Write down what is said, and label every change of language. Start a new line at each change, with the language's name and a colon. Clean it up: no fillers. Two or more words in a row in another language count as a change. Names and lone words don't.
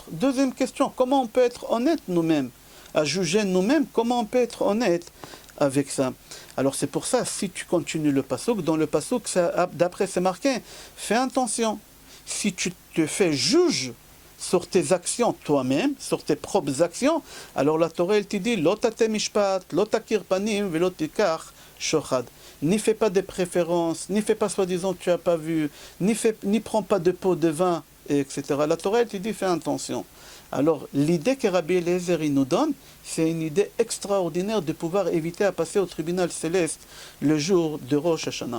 French: Deuxième question, comment on peut être honnête nous-mêmes, à juger nous-mêmes, comment on peut être honnête avec ça? Alors c'est pour ça, si tu continues le pasouk, dans le pasouk, d'après c'est marqué, fais attention. si tu te fais juge sur tes actions toi-même, sur tes propres actions, alors la Torah elle te dit
Hebrew: לא תטה משפט, לא תכיר פנים, ולא תקח שחד.
French: N'y fais pas de préférences, n'y fais pas soi-disant que tu n'as pas vu, n'y prends pas de pot de vin, etc. La Torah elle te dit fais attention. Alors l'idée que Rabbi Eliezer il nous donne, c'est une idée extraordinaire de pouvoir éviter à passer au tribunal céleste le jour de Rosh Hashanah.